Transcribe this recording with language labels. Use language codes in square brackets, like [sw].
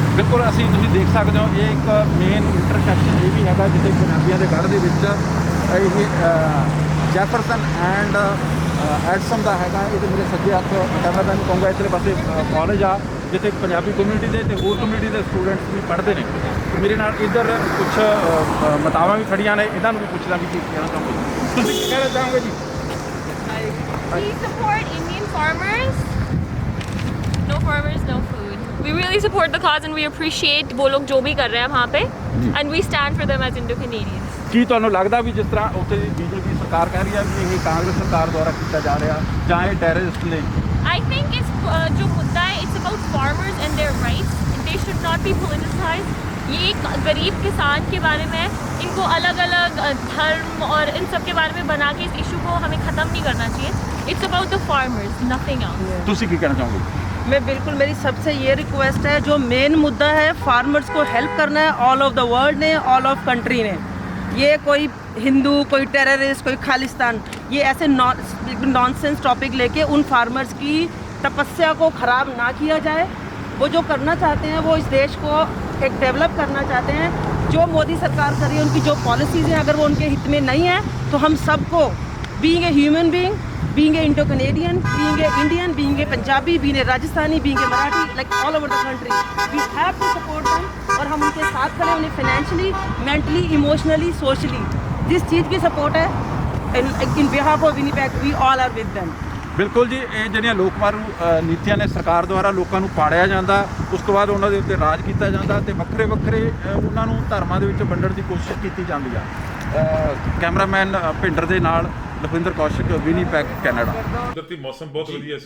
[pa] ਬਿਲਕੁਲ, ਅਸੀਂ ਤੁਸੀਂ ਦੇਖ ਸਕਦੇ ਹੋ ਇਹ ਇੱਕ ਮੇਨ ਇੰਟਰਸੈਕਸ਼ਨ ਇਹ ਵੀ ਹੈਗਾ ਜਿੱਥੇ ਪੰਜਾਬੀਆਂ ਦੇ ਗੜ੍ਹ ਦੇ ਵਿੱਚ ਇਹ ਜੈਫਰਸਨ ਐਂਡ ਐਡਸਨ ਦਾ ਹੈਗਾ। ਇਹਦੇ ਮੇਰੇ ਸੱਜੇ ਹੱਥ ਕੈਮਰਾਮੈਨ ਨੂੰ ਕਹੂੰਗਾ ਇੱਧਰਲੇ ਪਾਸੇ ਕਾਲਜ ਆ ਜਿੱਥੇ ਪੰਜਾਬੀ ਕਮਿਊਨਿਟੀ ਦੇ ਤੇ ਹੋਰ ਕਮਿਊਨਿਟੀ ਦੇ ਸਟੂਡੈਂਟਸ ਵੀ ਪੜ੍ਹਦੇ ਨੇ। ਮੇਰੇ ਨਾਲ ਇੱਧਰ ਕੁਛ ਮਾਤਾਵਾਂ ਵੀ ਖੜੀਆਂ ਨੇ, ਇਹਨਾਂ ਨੂੰ ਵੀ ਪੁੱਛਦਾ ਵੀ ਕੀ ਕਹਿਣਾ ਚਾਹੋਗੇ, ਤੁਸੀਂ ਕੀ ਕਹਿਣਾ ਚਾਹੋਗੇ ਜੀ? [en] We support Indian farmers. No farmers, no food. We really support the cause and we appreciate [hi] वो लोग जो भी कर रहे हैं वहाँ पे [en] and we stand for them as Indo-Canadians. [pa] ਕੀ ਤੁਹਾਨੂੰ ਲੱਗਦਾ ਵੀ ਜਿਸ ਤਰ੍ਹਾਂ ਉੱਥੇ BJP ਸਰਕਾਰ ਕਹਿ ਰਹੀ ਹੈ ਵੀ ਇਹ ਕਾਂਗਰਸ ਸਰਕਾਰ ਦੁਆਰਾ ਕੀਤਾ ਜਾ ਰਿਹਾ ਜਾਂ ਇਹ ਟੈਰਰਿਸਟ ਨੇ? [en] I think it's [hi] जो मुद्दा है [en] it's about farmers and their rights. They should not be politicized. [hi] ये एक गरीब किसान के बारे में है, इनको अलग अलग धर्म और इन सब के बारे में बना के इस इशू को हमें ख़त्म नहीं करना चाहिए। [en] It's about the farmers, nothing else. [pa] ਤੁਸੀਂ ਕੀ ਕਹਿਣਾ ਚਾਹੋਗੇ? [hi] मैं बिल्कुल, मेरी सबसे ये रिक्वेस्ट है, जो मेन मुद्दा है फार्मर्स को हेल्प करना है ऑल ऑफ द वर्ल्ड ने, ऑल ऑफ कंट्री ने। ये कोई हिंदू, कोई टेररिस्ट, कोई खालिस्तान, ये ऐसे नॉनसेंस टॉपिक लेके उन फार्मर्स की तपस्या को ख़राब ना किया जाए। वो जो करना चाहते हैं वो इस देश को एक डेवलप करना चाहते हैं। जो मोदी सरकार कर रही है, उनकी जो पॉलिसीज़ हैं अगर वो उनके हित में नहीं है तो हम सबको [en] Being a human being, being a Indo-Canadian, being a Indian, being a Punjabi, being a Rajasthani, being a Marathi, like all over the country, we have to support them। [hi] और हम उनके साथ खड़े, उन्हें financially, mentally, emotionally, socially, जिस चीज़ की support है [en] in behalf of Winnipeg, we all are with them। [pa] ਬਿਲਕੁਲ ਜੀ, ਇਹ ਜਿਹੜੀਆਂ ਲੋਕ ਮਾਰੂ ਨੀਤੀਆਂ ਨੇ ਸਰਕਾਰ ਦੁਆਰਾ ਲੋਕਾਂ ਨੂੰ ਪਾੜਿਆ ਜਾਂਦਾ, ਉਸ ਤੋਂ ਬਾਅਦ ਉਹਨਾਂ ਦੇ ਉੱਤੇ ਰਾਜ ਕੀਤਾ ਜਾਂਦਾ ਤੇ ਵੱਖਰੇ ਵੱਖਰੇ ਉਹਨਾਂ ਨੂੰ ਧਰਮਾਂ ਦੇ ਵਿੱਚ ਵੰਡਣ ਦੀ ਕੋਸ਼ਿਸ਼ ਕੀਤੀ ਜਾਂਦੀ ਆ। ਕੈਮਰਾਮੈਨ ਭਿੰਡਰ ਦੇ ਨਾਲ ਲਖਵਿੰਦਰ ਕੌਸ਼ਿਕ, ਵਿਨੀਪੈਗ, ਕੈਨੇਡਾ। ਕੁਦਰਤੀ ਮੌਸਮ ਬਹੁਤ ਵਧੀਆ ਸੀ।